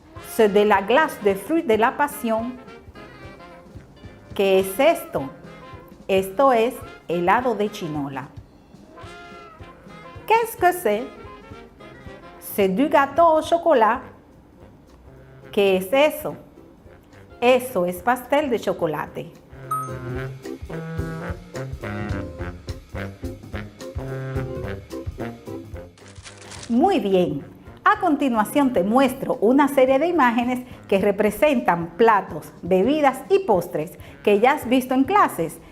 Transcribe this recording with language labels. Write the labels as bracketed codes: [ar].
[fr] C'est de la glace de fruits de la passion. [es] ¿Qué es esto? Esto es helado de chinola. [fr] Qu'est-ce que c'est? C'est du gâteau au chocolat. [es] ¿Qué es eso? Eso es pastel de chocolate. Muy bien. A continuación te muestro una serie de imágenes que representan platos, bebidas y postres que ya has visto en clases.